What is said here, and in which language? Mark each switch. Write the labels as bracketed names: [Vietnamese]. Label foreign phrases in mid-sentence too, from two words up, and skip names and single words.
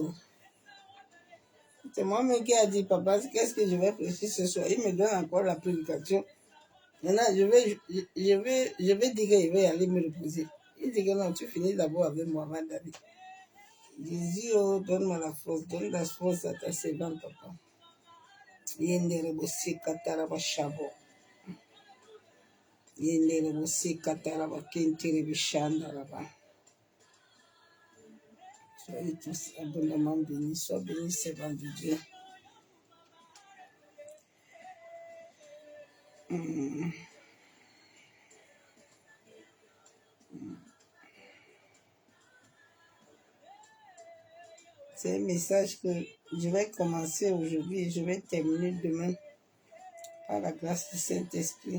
[French] C'est moi-même qui a dit, papa, qu'est-ce que je vais prêcher ce soir? Il me donne encore la prédication. Maintenant, je vais dire qu'il va y aller me reposer. Il dit que non, tu finis d'abord avec moi avant d'aller. Je dis, oh, donne-moi la force, donne la force à ta servante, papa. Yendere bosi kataraba shabo. Yendere bosi kataraba kentire bishandaraba. Soyez tous abondamment bénis, sois bénis, servant de Dieu. C'est un message que je vais commencer aujourd'hui et je vais terminer demain par la grâce du Saint-Esprit.